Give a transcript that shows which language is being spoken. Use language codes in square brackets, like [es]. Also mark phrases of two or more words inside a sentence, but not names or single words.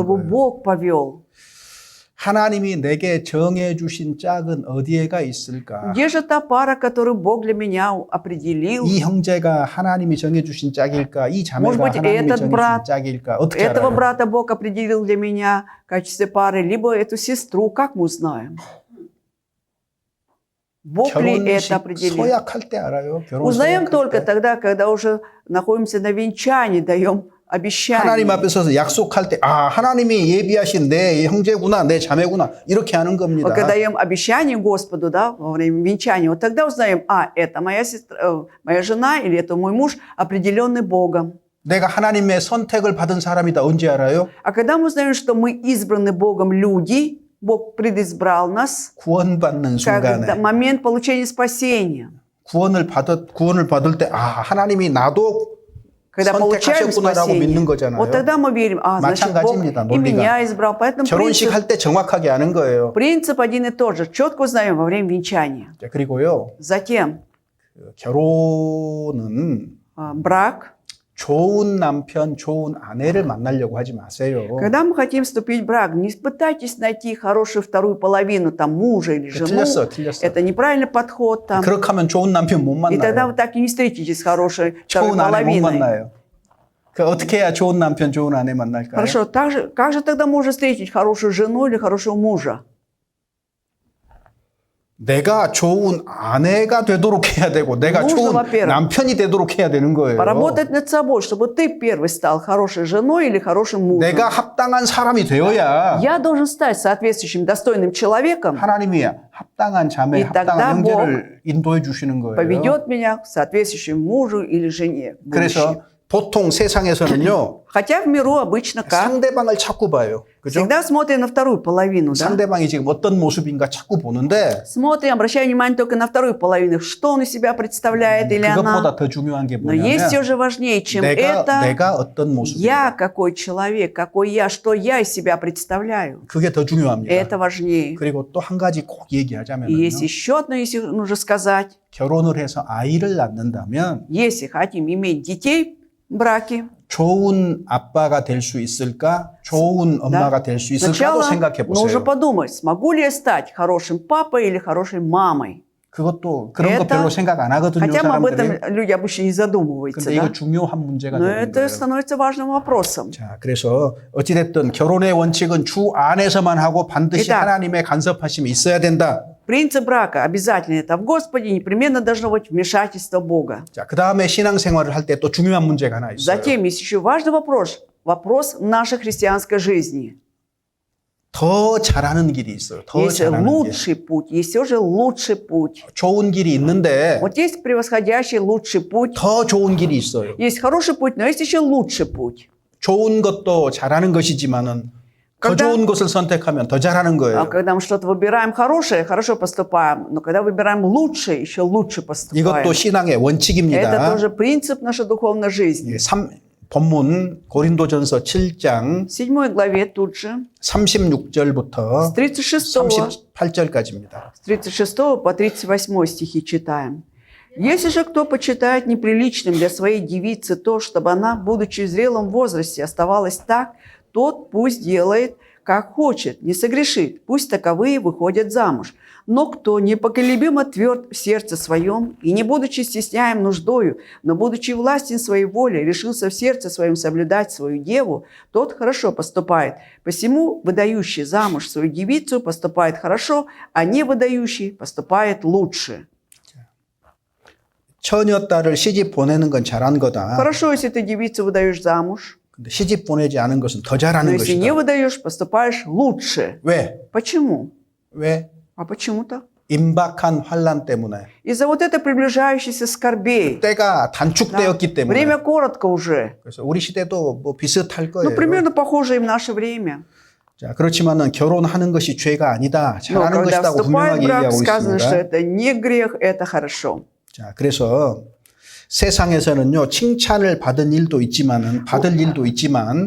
[ru] чтобы [ko] 거예요. [ru] Бог повел. [ko] 하나님이 내게 정해 주신 짝은 어디에가 있을까? [ru] Где же та пара, которую Бог для меня определил? [ko] 이 형제가 하나님이 정해 주신 짝일까? 이 자매가 [ru] Может быть, [ko] 하나님이 [ru] этот [ko] 정해 [ru] брат, [ko] 주신 짝일까? 어떻게 [ru] Этого [ko] 알아요? [ru] брата Бог определил для меня в качестве пары, либо эту сестру, как мы узнаем? Бог ли это [ko] 결혼식 [ru] определил? [ko] 서약할 때 알아요. 결혼 [ru] Узнаем [ko] 서약할 [ru] только [ko] 때. [ru] тогда, когда уже находимся на венчании, даем обещание. [ko] 하나님 앞에 서서 약속할 때, 아, 하나님이 예비하신 내 형제구나, 내 자매구나, 이렇게 하는 겁니다. [ru] Вот когда даем обещание Господу, да, во время венчания, вот тогда узнаем, это моя сестра, моя жена или это мой муж, определенный Богом. [ko] 내가 하나님의 선택을 받은 사람이다. 언제 알아요? [ru] А когда мы узнаем, что мы избраны Богом люди, Бог предизбрал нас, [ko] 구원받는 [ru] как [ko] 순간에. [ru] момент получения спасения. [ko] 구원을 받을 때, 아, 하나님이 나도 [ru] Когда получаем [ko] 선택하셨구나라고 [ru] спасение, [ko] 믿는 거잖아요. [ru] вот тогда мы верим, значит, Бог [ko] 마찬가지입니다, [ru] и [ko] 논리가. [ru] меня избрал. Поэтому [ko] 결혼식 할 때 정확하게 아는 거예요. [ru] принцип один и тот же. Четко узнаем во время венчания. [ko] 자, 그리고요, [ru] Затем [ko] 결혼은 [ru] брак. [ko] 좋은 남편, 좋은 아내를 만나려고 하지 마세요. [ru] Когда мы хотим вступить в брак, не пытайтесь найти хорошую вторую половину, там, мужа или жену. [ko] 틀렸어. [ru] Это неправильный подход. Там. [ko] 그렇게 하면 좋은 남편 못 [ru] И тогда [ko] 만나요. [ru] вы так и не встретитесь с хорошей второй [ko] 좋은 아내 못 [ru] половиной. [ko] 만나요. 그 어떻게 해야 좋은 남편, 좋은 아내 만날까요? [ru] Хорошо, как же тогда можно встретить хорошую жену или хорошего мужа? [ko] 내가 좋은 아내가 되도록 해야 되고 내가 [ru] нужно, [ko] 좋은 [ru] во-первых, [ko] 남편이 되도록 해야 되는 거예요. [ru] Поработать над собой, чтобы ты первый стал хорошей женой или хорошим мужем. [ko] 내가 합당한 사람이 되어야 [ru] Я должен стать соответствующим, достойным человеком, [ko] 하나님이 합당한 자매, [ru] И тогда [ko] 합당한 형제를 인도해 주시는 거예요. [ru] поведет меня к соответствующему мужу или жене. в будущем. [ko] 그래서 보통 세상에서는요. [ru] Хотя в миру обычно как? [ko] 상대방을 자꾸 봐요. 그죠? [ru] Всегда смотрим на вторую половину, да? [ko] 상대방이 지금 어떤 모습인가 자꾸 보는데 [ru] Смотрим, обращаем внимание только на вторую половину, что он из себя представляет или [ko] 그것보다 [ru] она. [ko] 더 중요한 게 [ru] Но есть все [ko] 뭐냐면 [ru] же важнее, чем [ko] 내가 [ru] это. [ko] 어떤 모습인가. [ru] Я какой человек, какой я, что я из себя представляю. [ko] 그게 더 중요합니다. [ru] Это важнее. [ko] 그리고 또 한 가지 꼭 얘기하자면 [ru] И есть еще одно, если нужно сказать. [ko] 결혼을 해서 아이를 낳는다면 [ru] Если хотим иметь детей в браке, [ko] 좋은 아빠가 될 수 있을까? 좋은 엄마가 될 수 있을까도 [ru] сначала [ko] 생각해 [ru] нужно [ko] 보세요. [ru] подумать, смогу ли я стать хорошим папой или хорошей мамой. [ko] 그것도 그런 거 [ru] Это- [ko] 별로 생각 안 하거든요, [ru] Хотя мы об этом [ko] 사람들이. [ru] люди обычно не задумываются, [ko] 근데 이거 [ru] да? [ko] 중요한 문제가 [ru] Но [ko] 되는 [ru] это [ko] 거예요. [ru] становится важным вопросом. [ko] 자, 그래서 어찌됐든 결혼의 원칙은 주 안에서만 하고 반드시 [ru] Итак. [ko] 하나님의 간섭하심이 있어야 된다. [ru] Принцип брака обязательно это в Господе, непременно должно быть вмешательство Бога. [ko] 자, 그 다음에 신앙생활을 할 때 또 중요한 문제가 하나 있어요. [ru] Затем есть еще важный вопрос нашей христианской жизни. [ko] 더 잘하는 길이 있어요. 더 [ru] Есть [ko] 잘하는 길. [ru] лучший путь, есть все же лучший путь. [ko] 좋은 길이 있는데 [ru] Вот есть превосходящий лучший путь, [ko] 더 좋은 길이 있어요. [ru] есть хороший путь, но есть еще лучший путь. [ko] 좋은 것도 잘하는 것이지만은 더 [ru] когда- [ko] 좋은 것을 선택하면 더 잘하는 [ru] А [ko] 거예요. [ru] когда мы что-то выбираем хорошее, хорошо поступаем. Но когда выбираем лучшее, еще лучше поступаем. [ko] 이것도 신앙의 [ru] Это [ko] 원칙입니다. [ru] тоже принцип нашей духовной жизни. [ko] 본문 고린도전서 7장 [ru] В 7 главе тут же, [ko] 36절부터 [ru] с 36, [ko] 38절까지입니다. [ru] с 36 по 38 стихи читаем. «Если же кто почитает неприличным для своей девицы то, чтобы она, будучи в зрелом возрасте, оставалась так, тот пусть делает, как хочет, не согрешит, пусть таковые выходят замуж. Но кто непоколебимо тверд в сердце своем, и не будучи стесняем нуждою, но будучи властен своей воле, решился в сердце своем соблюдать свою деву, тот хорошо поступает. Посему выдающий замуж свою девицу поступает хорошо, а не выдающий поступает лучше. [ko] 처녀 딸을 시집 보내는 건 잘한 거다. [ru] Хорошо, если ты девицу выдаешь замуж, [ko] 근데 시집 보내지 않은 것은 더 [ru] но [ko] 잘하는 [ru] если не [ko] 것이다. [ru] выдаешь, поступаешь лучше. [ko] 왜? [ru] Почему? [ko] 왜? [ru] А почему-то? [ko] 임박한 환란 때문에. [ru] Из-за вот этой приближающейся скорбей. [ko] 때가 단축되었기 때문에. [ru] Время коротко уже. [ko] 그래서 우리 시대도 뭐 비슷할 [ru] Ну, [ko] 거예요. [ru] примерно похоже и в наше время. [ko] 자, 그렇지만은 결혼하는 것이 죄가 아니다. [ru] Но [ko] 잘하는 [ru] когда [ko] 것이라고 [ru] вступает [ko] 분명하게 [ru] в брак, [ko] 얘기하고 [ru] сказано, что [ko] 있습니다. [ru] это не грех, это хорошо. [ko] 자, 그래서 세상에서는요, 칭찬을 받은 일도 있지만은, 받을 일도 있지만,